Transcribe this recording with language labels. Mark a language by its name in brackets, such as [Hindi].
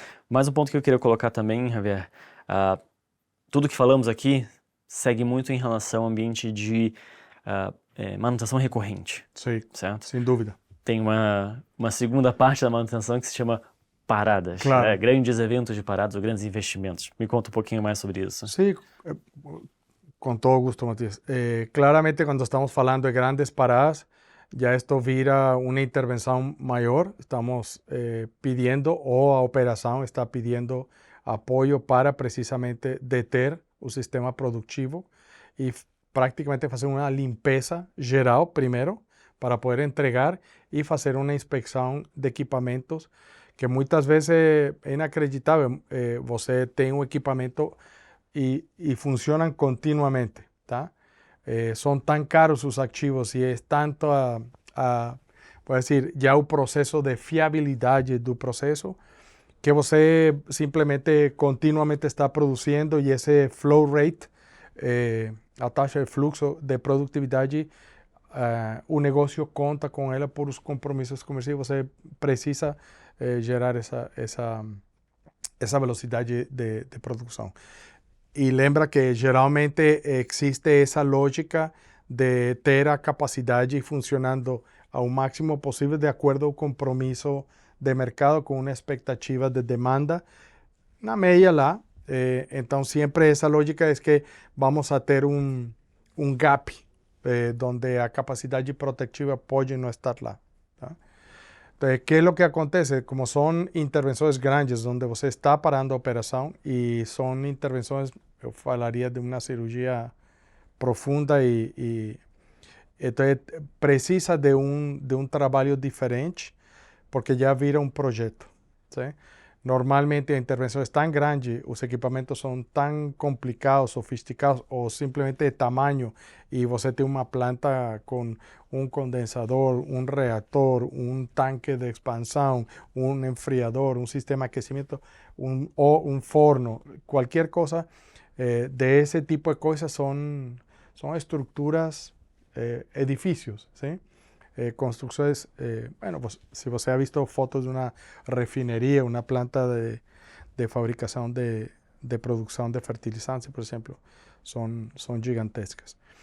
[Portuguese] Mais um ponto que eu queria colocar também, Javier, tudo que falamos aqui segue muito em relação ao ambiente de manutenção recorrente, Sim, certo? sem dúvida. Tem uma segunda parte da manutenção que se chama paradas, Claro. né? Grandes eventos de paradas ou grandes investimentos. Me conta um pouquinho mais sobre isso. [Spanish] Sí, con todo gusto, Matías. Claramente cuando estamos hablando de grandes paradas, ya esto vira una intervención mayor. Estamos pidiendo, o a operación está pidiendo apoyo para precisamente deter o sistema productivo y prácticamente hacer una limpieza geral primero para poder entregar y hacer una inspección de equipamientos [Portuguese] que muitas vezes é inacreditável. Você tem um equipamento e funcionam continuamente, tá? São tão caros os ativos e é tanto pode dizer, já o processo de fiabilidade do processo que você simplesmente continuamente está produzindo e esse flow rate, a taxa de fluxo de produtividade, o negócio conta com ela por os compromissos comerciais. Você precisa gerar essa velocidade de produção. E lembra que geralmente existe essa lógica de ter a capacidade funcionando ao máximo possível de acordo ao compromisso de mercado com uma expectativa de demanda na média lá. Então sempre essa lógica é que vamos a ter um gap donde a capacidade protetiva pode não estar lá. Tá? [Spanish] Entonces, ¿qué es lo que acontece? Como son intervenciones grandes donde [Portuguese] você está parando [Spanish] a operación y son intervenciones, yo hablaría de una cirugía profunda y entonces precisa de un trabajo diferente porque ya vira un proyecto. ¿Sí? [Portuguese] Normalmente a intervenção é tão grande, os equipamentos são tão complicados, sofisticados ou simplesmente de tamanho e você tem uma planta com um condensador, um reator, um tanque de expansão, um enfriador, um sistema de aquecimento ou um forno, qualquer coisa de esse tipo de coisas são estruturas, edifícios, ¿sí? [Spanish] Construcciones, bueno, pues si você ha visto fotos de una refinería, una planta de fabricación de producción de fertilizantes, por ejemplo, son gigantescas.